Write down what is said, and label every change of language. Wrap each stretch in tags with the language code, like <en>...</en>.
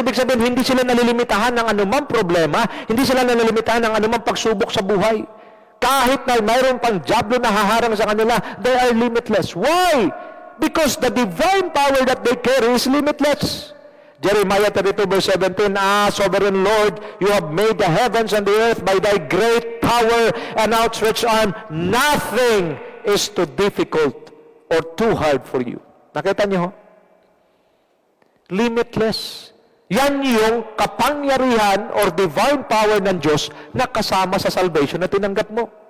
<tl>Ibig sabihin, hindi sila nalilimitahan ng anumang problema, hindi sila nalilimitahan ng anumang pagsubok sa buhay. Kahit na mayroon pang diablo na haharang sa kanila,</tl> <en>they are limitless. Why? Because the divine power that they carry is limitless. Jeremiah 32 verse 17, Sovereign Lord, you have made the heavens and the earth by thy great power and outstretched arm. Nothing is too difficult or too hard for you.</en> <tl>Nakita niyo ho? Limitless. Yan yung kapangyarihan or divine power ng Diyos na kasama sa salvation na tinanggap mo.</tl>